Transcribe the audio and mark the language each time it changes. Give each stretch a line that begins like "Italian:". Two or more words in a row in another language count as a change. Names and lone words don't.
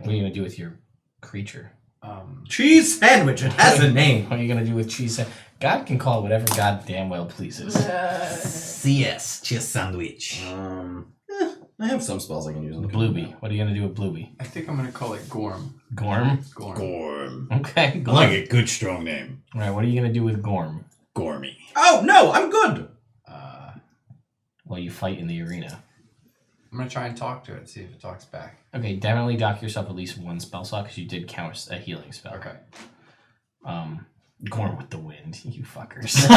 English: What are you going to do with your creature? Cheese Sandwich, it has a name. What are you going to do with cheese? God can call it whatever God damn well pleases. CS, cheese sandwich. I have some spells I can use in the Blueby. What are you going to do with Blueby? I think I'm gonna call it Gorm. Gorm? Gorm. Gorm. Okay, I Gorm. like it. Good, strong name. All right, what are you going to do with Gorm? Gormy. Oh, no, I'm good. While you fight in the arena. I'm gonna try and talk to it, see if it talks back. Okay, definitely dock yourself at least one spell slot because you did count a healing spell. Okay. Gorm with the wind, you fuckers.